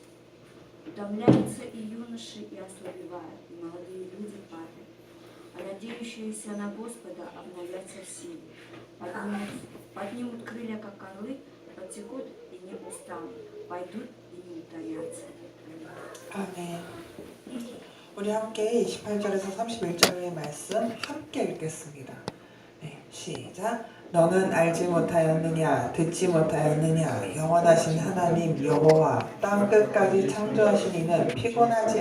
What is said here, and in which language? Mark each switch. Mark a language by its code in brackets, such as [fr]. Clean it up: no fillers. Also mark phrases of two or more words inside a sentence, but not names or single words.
[ru] Утомляются и юноши, и ослабевают, и молодые люди падают. А надеющиеся на Господа обновятся в силе. Поднимут крылья, как орлы, потекут и не устанут, пойдут и не утомятся. [ko] 아멘. 우리 함께 28절에서 31절의 말씀 함께 읽겠습니다. 네, 시작. 너는 알지 못하였느냐 듣지 못하였느냐 영원하신 하나님 여호와 땅 끝까지 창조하신 이는 피곤하지